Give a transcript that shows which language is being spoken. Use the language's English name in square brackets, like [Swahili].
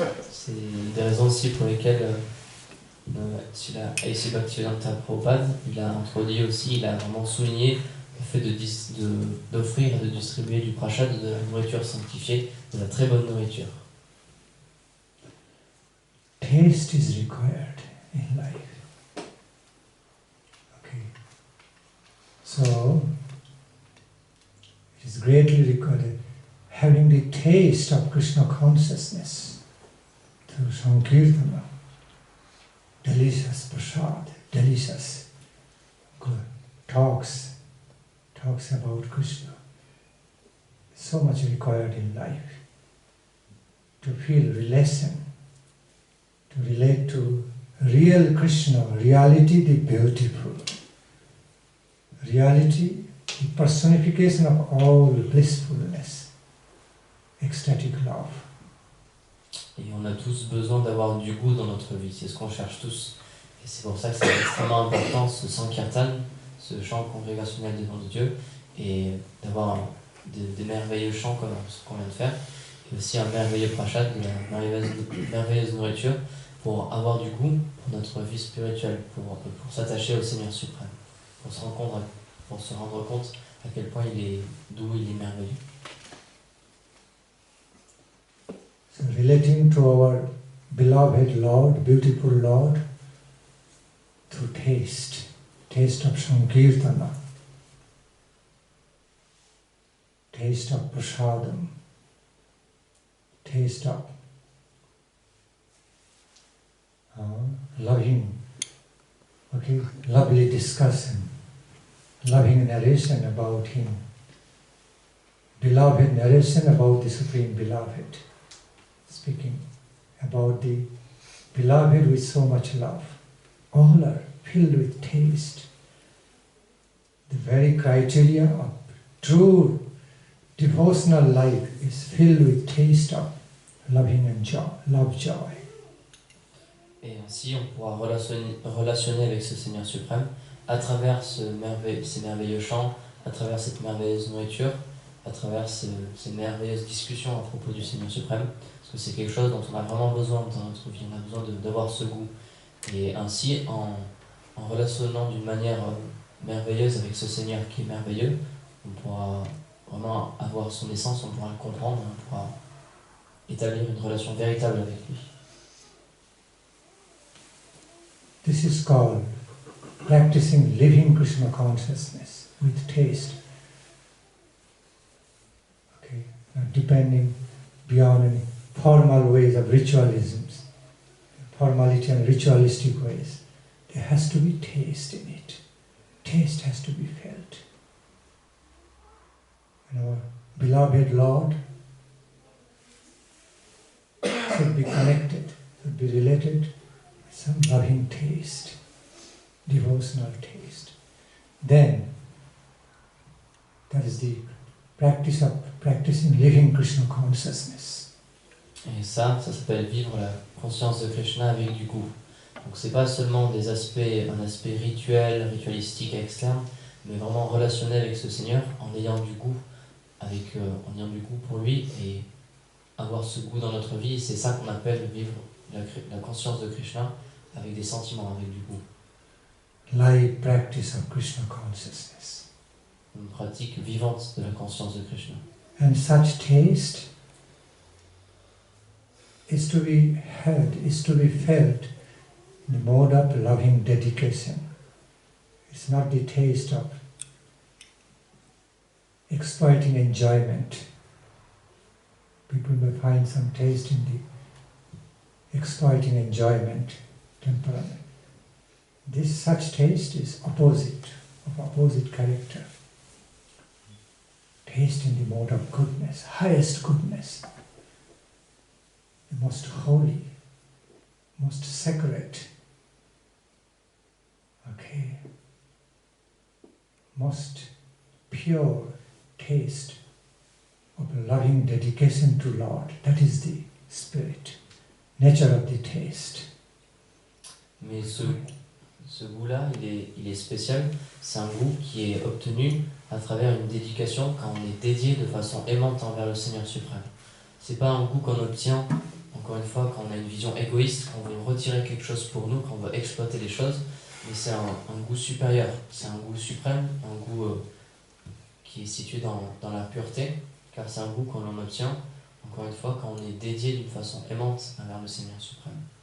[French] C'est des raisons aussi pour lesquelles A.C. Bhaktivedanta Prabhupada, il a introduit aussi, il a vraiment souligné le fait d'offrir et de distribuer du prashad, de la nourriture sanctifiée, de la très bonne nourriture. [English] Taste is required in life. Okay. So, it is greatly required having the taste of Krishna consciousness through Sankirtana. Delicious prasad, delicious good talks about Krishna. So much required in life to feel relation, to relate to real Krishna, reality the beautiful, reality the personification of all blissfulness, ecstatic love. [French] Et on a tous besoin d'avoir du goût dans notre vie, c'est ce qu'on cherche tous. Et c'est pour ça que c'est extrêmement important ce Sankirtan, ce chant congrégationnel des noms de Dieu, et d'avoir des merveilleux chants comme ce qu'on vient de faire, et aussi un merveilleux prashad, une merveilleuse nourriture, pour avoir du goût pour notre vie spirituelle, pour s'attacher au Seigneur suprême, pour se rendre compte à quel point il est doux, il est merveilleux. [English] So relating to our beloved Lord, beautiful Lord, through taste of Sankirtana, taste of prasadam, taste of loving, okay, lovely discussion, loving narration about Him, beloved narration about the Supreme Beloved, speaking about the Beloved with so much love. All are filled with taste. The very criteria of true devotional life is filled with taste of loving and joy, love joy. [French] Et ainsi, on pourra relationner avec ce Seigneur suprême à travers ces merveilleux chants, à travers cette merveilleuse nourriture, à travers ces merveilleuses discussions à propos du Seigneur suprême, parce que c'est quelque chose dont on a vraiment besoin dans notre vie, on a besoin d'avoir ce goût. Et ainsi, en relationnant d'une manière merveilleuse avec ce Seigneur qui est merveilleux, on pourra vraiment avoir son essence, on pourra le comprendre, on pourra établir une relation véritable avec lui. [English] This is called practicing living Krishna consciousness with taste. Okay, not depending beyond any formal ways of ritualisms, formality and ritualistic ways. There has to be taste in it. Taste has to be felt. And our beloved Lord should be connected, should be related with some loving taste, devotional taste. Then, that is the practice of practicing living Krishna consciousness. [French] Et ça s'appelle vivre la conscience de Krishna avec du goût. Donc c'est pas seulement un aspect rituel, ritualistique externe, mais vraiment relationnel avec ce Seigneur en ayant du goût, en ayant du goût pour lui et avoir ce goût dans notre vie. C'est ça qu'on appelle vivre la conscience de Krishna avec des sentiments, avec du goût. [English] Live practice of Krishna consciousness. [French] Une pratique vivante de la conscience de Krishna. [English] And such taste is to be heard, is to be felt in the mode of loving dedication. It's not the taste of exploiting enjoyment. People may find some taste in the exploiting enjoyment temperament. Such taste is opposite character. Taste in the mode of goodness, highest goodness, the most holy, most sacred, okay, most pure taste of loving dedication to Lord. That is the spirit, nature of the taste. [French] Mais ce goût-là, il est spécial. C'est un goût qui est obtenu à travers une dédication quand on est dédié de façon aimante envers le Seigneur suprême. C'est pas un goût qu'on obtient, encore une fois, quand on a une vision égoïste, qu'on veut retirer quelque chose pour nous, qu'on veut exploiter les choses, mais c'est un goût supérieur, c'est un goût suprême, un goût qui est situé dans la pureté, car c'est un goût qu'on en obtient, encore une fois, quand on est dédié d'une façon aimante envers le Seigneur suprême.